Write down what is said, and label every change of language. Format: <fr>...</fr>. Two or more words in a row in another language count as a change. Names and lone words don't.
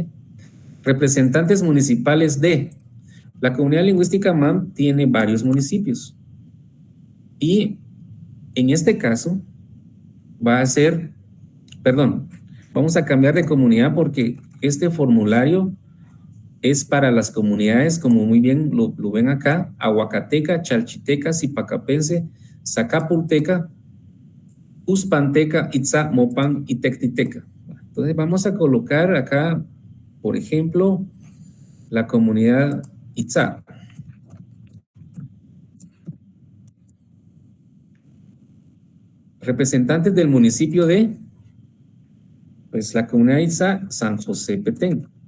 <es>Representantes municipales de. La comunidad lingüística MAM tiene varios municipios. Y en este caso, vamos a cambiar de comunidad porque este formulario es para las comunidades, como muy bien lo ven acá: Aguacateca, Chalchiteca, Zipacapense, Zacapulteca, Uspanteca, Itzá, Mopán y Tectiteca. Entonces vamos a colocar acá, por ejemplo, la comunidad Itzá. Representantes del municipio de, pues la comunidad Itzá, San José Petén.</es>